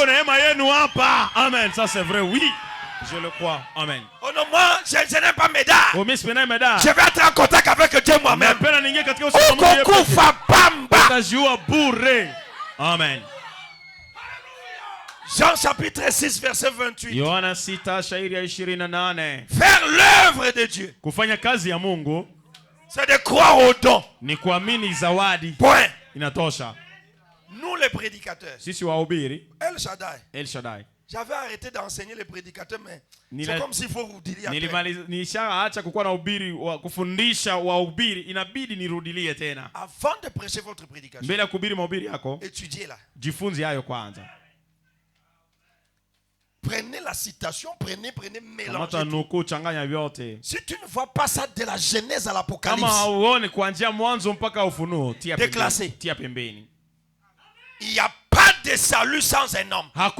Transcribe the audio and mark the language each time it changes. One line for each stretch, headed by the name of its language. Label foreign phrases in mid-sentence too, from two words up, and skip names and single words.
French: Amen, ça c'est vrai, oui. Je le crois. Amen. Oh non, moi, je n'aime pas Médard. Je vais être en contact avec Dieu moi-même. Amen. Jean chapitre 6 verset 28.
Swahili: Yohana 6 shairi ya 28.
French: Faire l'œuvre de Dieu.
Swahili: Kufanya kazi ya Mungu.
French: C'est de croire au don.
Swahili: Ni kuamini zawadi.
French: Point.
Swahili: Inatosha.
French: Nous les prédicateurs.
Swahili: Sisi wahubiri. El Shaddai.
French: J'avais arrêté d'enseigner les prédicateurs, mais c'est comme s'il faut rudilia.
Swahili: Nilishaacha kukuwa na ubiri kufundisha wahubiri, inabidi nirudilie tena.
French: Avant de prêcher votre prédication.
Swahili: Mbele ya kuhubiri mahubiri yako.
French: Étudiez là.
Swahili: Jifunze hayo kwanza.
French: Prenez la citation, prenez, mélangez. Si tu ne vois pas ça de la Genèse à l'Apocalypse, déclassé. Il n'y a pas de salut sans un homme.